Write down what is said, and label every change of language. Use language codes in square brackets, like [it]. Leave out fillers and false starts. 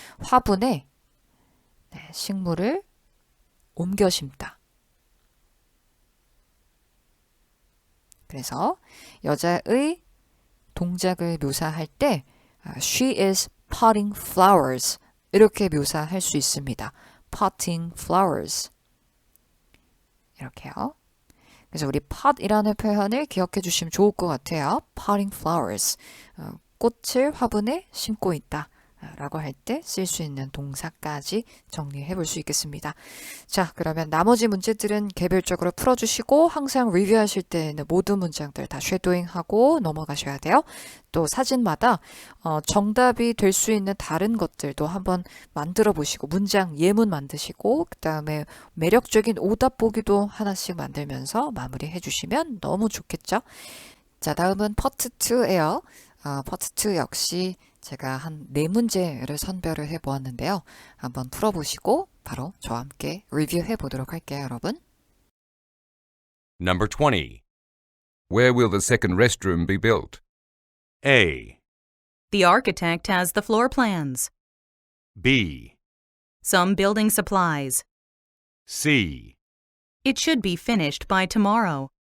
[ko] 화분에 식물을 옮겨 심다. 그래서 여자의 동작을 묘사할 때 [en] She is potting flowers [ko] 이렇게 묘사할 수 있습니다. [en] potting flowers [ko] 이렇게요. 그래서 우리 pot이라는 표현을 기억해 주시면 좋을 것 같아요. [en] potting flowers. [ko] 꽃을 화분에 심고 있다. 라고 할 때 쓸 수 있는 동사까지 정리해 볼 수 있겠습니다. 자, 그러면 나머지 문제들은 개별적으로 풀어주시고 항상 리뷰하실 때에는 모든 문장들 다 쉐도잉하고 넘어가셔야 돼요. 또 사진마다 정답이 될 수 있는 다른 것들도 한번 만들어 보시고 문장 예문 만드시고 그 다음에 매력적인 오답 보기도 하나씩 만들면서 마무리해 주시면 너무 좋겠죠? 자, 다음은 파트 2예요. 파트 2 역시 제가 한 4문제를 선별을 해 보았는데요. 한번 풀어보시고 바로 저와 함께 리뷰해 보도록 할게요, 여러분. [en] Number 20. Where will the second restroom be built? A. The architect has the floor plans. B. Some building supplies. C. It should be finished by tomorrow.